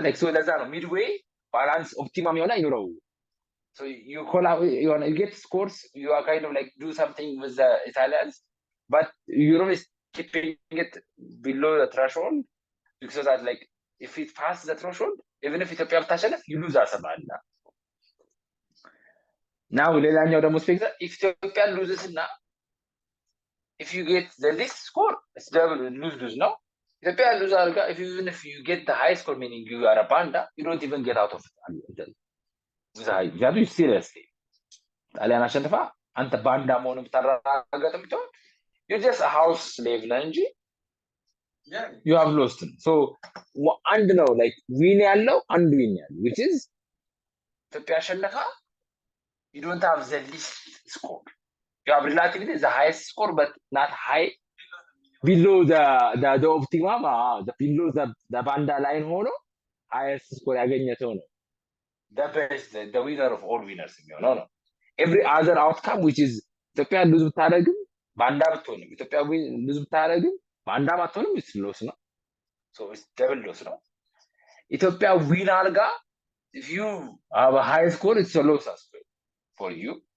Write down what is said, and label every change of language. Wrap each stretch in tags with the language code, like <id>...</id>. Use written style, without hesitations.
<en>like so</en> <am>ለዛ ነው</am> <en>midway balance optimum</en> <am>የሆነ አይኖረው።</am> <en>So you call out, you get scores, you are kind of like do something with the Italians, but you're always keeping it below the threshold, because that like if it passes the threshold, even if Ethiopia</en> <am>ብታሸንፍ</am> <en>you lose as a banda. Now</en> <am>ሌላኛው ደግሞ ስፔክተር</am> <en>if Ethiopia loses</en> <am>እና</am> <en>if you get the least score, it's double lose no. Ethiopia lose</en> <am>አድርጋ</am> <en>even if you get the high score, meaning you are a banda, you don't even get out of it.</en> <am>ዛዱ</am> <en>seriously</en> <am>ጣሊያን አሸንፋ አንተ ባንዳ መሆኑን ብታረጋግጥ ብትሆን</am> <en>you just a house slave</en> <am>ነህ እንጂ</am> <en>you have lost. So</en> <am>አንድ ነው</am> <en>like win</en> <am>ያለው አንድ</am> <en>win</en> <am>ያለው</am> <en>which is</en> <am>ኢትዮጵያ አሸንፋ</am> <en>you don't have the least score, you have relatively the highest score but not high below the optimum, below the banda line</en> <am>ሆኖ</am> <en>highest score</en> <am>ያገኘ ሰው ነው</am> <en>the best, the winner of all winners</en> <am>የሚሆነው ነው።</am> <en>every other outcome which is</en> <am>ኢትዮጵያ ሉዝ ብታደርግም ባንዳ ብትሆንም ኢትዮጵያ ሉዝ ብታደርግም ባንዳ ባትሆንም</am> <en>it's loss ነው። so it's double loss ነው።</en> <am>ኢትዮጵያ ዊን አድርጋ</am> <en>if you have a high score it's a loss as well for you.</en>